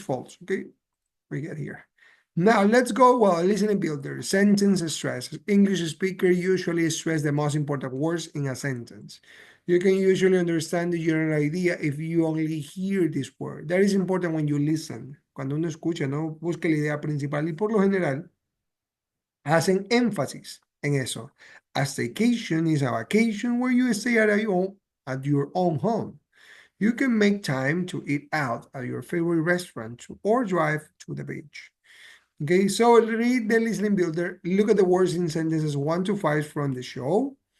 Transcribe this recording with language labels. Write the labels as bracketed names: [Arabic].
[English] False. Okay, we get here. Now let's go. Well, listening builder. Sentence stress. English speaker usually stress the most important words in a sentence. You can usually understand the general idea if you only hear this word. That is important when you listen. [Spanish] Cuando uno escucha, no busque la idea principal y por lo general hacen énfasis en eso. [English] A staycation is a vacation where you stay at your own home. You can make time to eat out at your favorite restaurant or drive to the beach. Okay, so read the listening builder. Look at the words in sentences 1 to 5 from the show.